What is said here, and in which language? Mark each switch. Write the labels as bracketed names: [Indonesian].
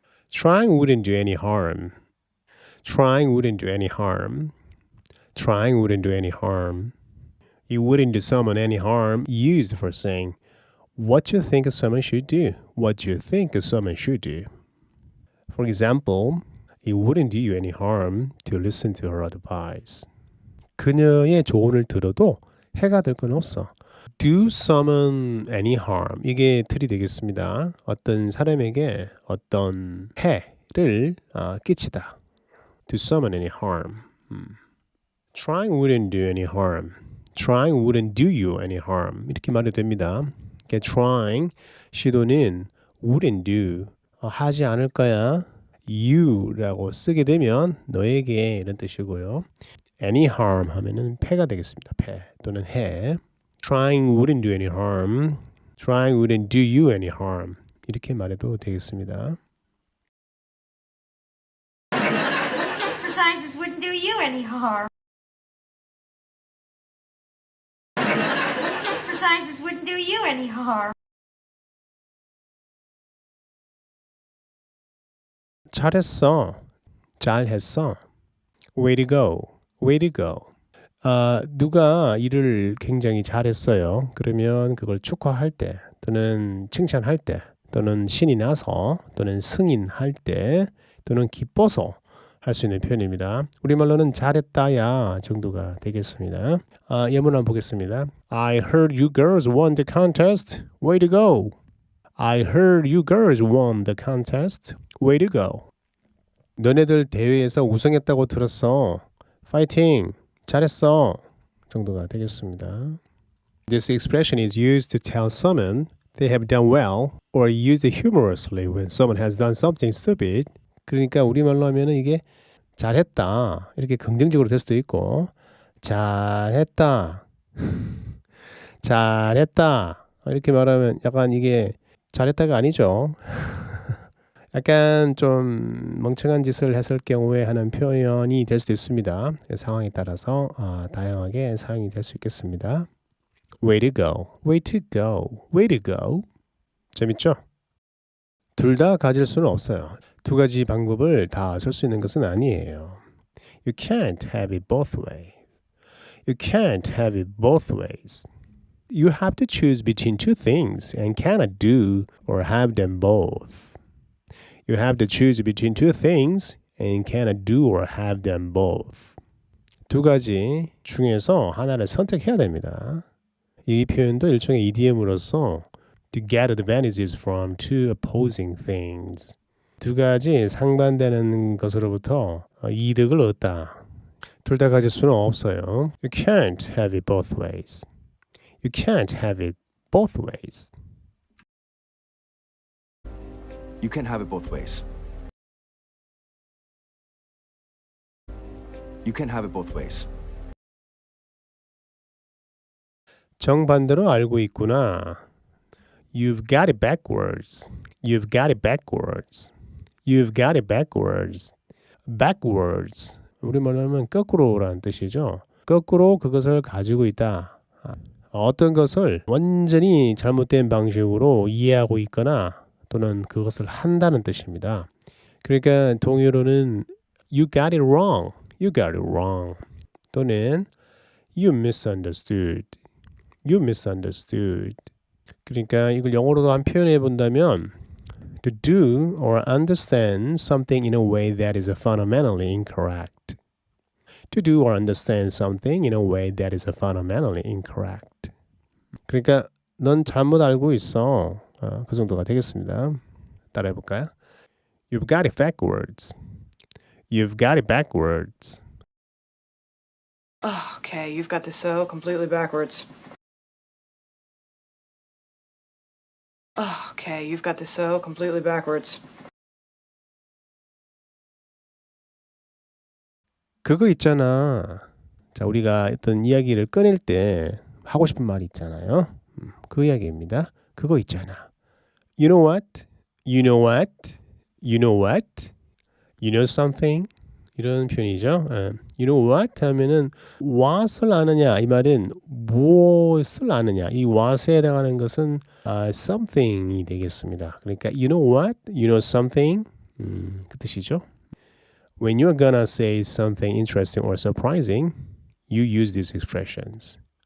[English] Trying wouldn't do any harm. Trying wouldn't do any harm. Trying wouldn't do any harm. It wouldn't do someone any harm used for saying what you think someone should do. What you think someone should do. For example, it wouldn't do you any harm to listen to her advice. [Korean] 그녀의 조언을 들어도 해가 될 건 없어. [English] Do someone any harm. [Korean] 이게 틀이 되겠습니다. 어떤 사람에게 어떤 해를 끼치다. [English] Do someone any harm. Trying wouldn't do any harm. Trying wouldn't do you any harm. [Korean] 이렇게 말해도 됩니다. [English] Trying, [Korean] 시도는 [English] wouldn't do, [Korean] 하지 않을 거야. you라고 쓰게 되면 너에게 이런 뜻이고요. [English] any harm [Korean] 하면은 패가 되겠습니다. 패 또는 해. [English] Trying wouldn't do any harm. Trying wouldn't do you any harm. [Korean] 이렇게 말해도 되겠습니다. [English] Exercises wouldn't do you any harm. Exercises wouldn't do you any harm. [Korean] 잘했어. 잘했어. [English] Way to go. Way to go. [Korean] 누가 일을 굉장히 잘했어요. 그러면 그걸 축하할 때 또는 칭찬할 때 또는 신이 나서 또는 승인할 때 또는 기뻐서 할 수 있는 표현입니다. 우리말로는 잘했다야 정도가 되겠습니다. 예문 한번 보겠습니다. [English] I heard you girls won the contest. Way to go. I heard you girls won the contest. Way to go. [Korean] 너네들 대회에서 우승했다고 들었어. 파이팅. 잘했어. 정도가 되겠습니다. [English] This expression is used to tell someone they have done well or used humorously when someone has done something stupid. [Korean] 그러니까 우리말로 하면은 이게 잘했다. 이렇게 긍정적으로 될 수도 있고 잘했다. 잘했다. 이렇게 말하면 약간 이게 잘했다가 아니죠. 약간 좀 멍청한 짓을 했을 경우에 하는 표현이 될 수도 있습니다. 상황에 따라서 다양하게 사용이 될 수 있겠습니다. [English] Way to go, way to go, way to go. [Korean] 재밌죠? 둘 다 가질 수는 없어요. 두 가지 방법을 다 쓸 수 있는 것은 아니에요. [English] You can't have it both ways. You can't have it both ways. You have to choose between two things and cannot do or have them both. You have to choose between two things and cannot do or have them both. [Korean] 두 가지 중에서 하나를 선택해야 됩니다. 이 표현도 일종의 idiom으로서 [English] to get advantages from two opposing things. [Korean] 두 가지 상반되는 것으로부터 이득을 얻다. 둘 다 가질 수는 없어요. [English] You can't have it both ways. You can't have it both ways. You can't have it both ways. You can't have it both ways. [Korean] 정반대로 알고 있구나. [English] You've got it backwards. You've got it backwards. You've got it backwards. Backwards. [Korean] 우리말로 하면 거꾸로라는 뜻이죠. 거꾸로 그것을 가지고 있다. 어떤 것을 완전히 잘못된 방식으로 이해하고 있거나 또는 그것을 한다는 뜻입니다. 그러니까 동의어로는 [English] You got it wrong. You got it wrong. [Korean] 또는 [English] You misunderstood. You misunderstood. [Korean] 그러니까 이걸 영어로도 한 표현해 본다면 [English] To do or understand something in a way that is fundamentally incorrect. To do or understand something in a way that is fundamentally incorrect. [Korean] 그러니까 넌 잘못 알고 있어. 그 정도가 되겠습니다. 따라해 볼까요? [English] You've got it backwards. You've got it backwards. Oh, okay, you've got this so completely backwards. Oh, okay, you've got this so completely backwards. [Korean] 그거 있잖아. 자, 우리가 어떤 이야기를 꺼낼 때 하고 싶은 말이 있잖아요. 그 이야기입니다. 그거 있잖아. [English] You know what? You know what? You know what? You know something? [Korean] 이런 표현이죠. [English] You know what? [Korean] 하면은 what을 아느냐. 이 말은 무엇을 아느냐. 이 what에 해당하는 것은 something이 되겠습니다. 그러니까 [English] you know what? You know something? [Korean] 그 뜻이죠. [English] When you're gonna say something interesting or surprising, you use these expressions.